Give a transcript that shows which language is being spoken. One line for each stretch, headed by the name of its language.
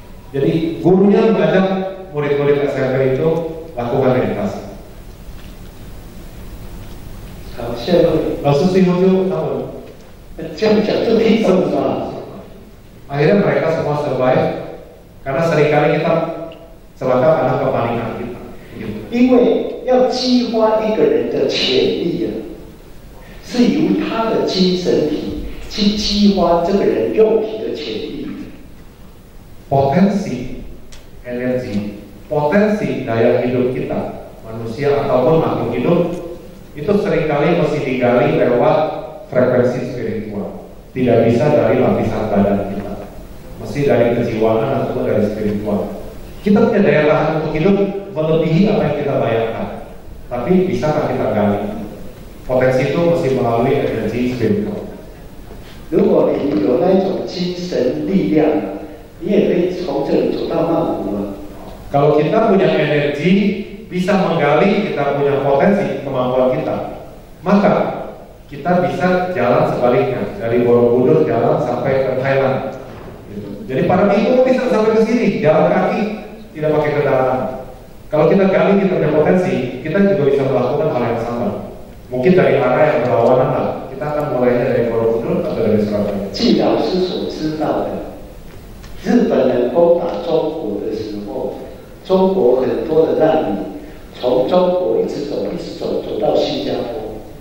Indonesian: Jadi gurunya mengajak murid-murid SMP itu lakukan meditasi.
Chinese: 好，下一位，
Indonesian: Lalu Sihojo tahu.
Chinese: 这样讲就听懂了。
Indonesian: Akhirnya mereka semua survive karena seringkali kita celaka karena kepanikan kita. Gitu.
Chinese: 因为要激发一个人的潜力啊，是由他的精神体去激发这个人肉体的潜力。
Indonesian: Potensi energi, potensi daya hidup kita, manusia ataupun makhluk hidup, itu seringkali mesti digali lewat frekuensi spiritual. Tidak bisa dari lapisan badan kita, mesti dari kejiwaan ataupun dari spiritual. Kita punya daya tahan untuk hidup melebihi apa yang kita bayangkan, tapi bisakah kita gali? Potensi itu mesti melalui energi spiritual.
Chinese: 如果你有那一种精神力量，你也可以从这里走到曼谷了。
Indonesian: Kalau kita punya energi, bisa menggali, kita punya potensi, kemampuan kita, maka kita bisa jalan sebaliknya, dari Borobudur jalan sampai ke Thailand. Gitu. Jadi para minggu bisa sampai ke sini, jalan kaki, tidak pakai kendaraan. Kalau kita gali, kita punya potensi, kita juga bisa melakukan hal yang sama. Mungkin dari arah yang berlawanan lah. Kita akan mulainya dari Borobudur atau dari Surabaya.
Chinese: 据老师所知道的，日本人攻打中国的时候，中国很多的难民从中国一直走到新加坡。